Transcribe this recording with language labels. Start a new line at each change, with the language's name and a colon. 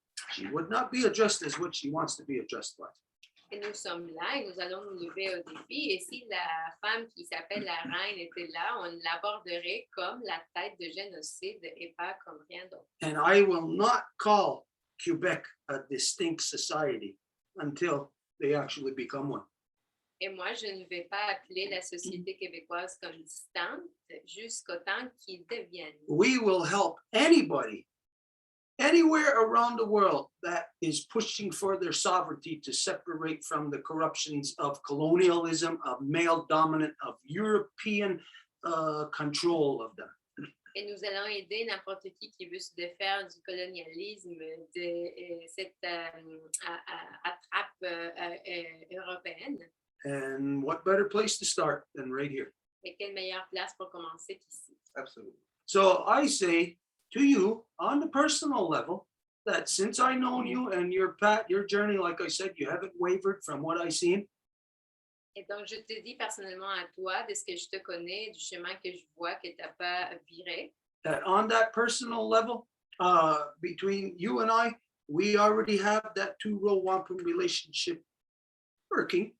English: She would not be addressed as what she wants to be addressed by.
French: Et nous sommes là et nous allons nous lever au défi. Et si la femme qui s'appelle la reine était là, on l'aborderait comme la tête de génocide et pas comme rien d'autre.
English: And I will not call Quebec a distinct society until they actually become one.
French: Et moi, je ne vais pas appeler la société québécoise comme distante jusqu'au temps qu'ils deviennent.
English: We will help anybody, anywhere around the world that is pushing for their sovereignty to separate from the corruptions of colonialism, of male dominant, of European control of them.
French: Et nous allons aider n'importe qui veut se défaire du colonialisme, de cette attrape européenne.
English: And what better place to start than right here?
French: Et quelle meilleure place pour commencer qu'ici?
English: Absolutely. So I say to you on the personal level that since I known you and your journey, like I said, you haven't wavered from what I've seen.
French: Et donc, je te dis personnellement à toi, de ce que je te connais, du chemin que je vois, que tu n'as pas viré.
English: That on that personal level, between you and I, we already have that two-row wampum relationship working.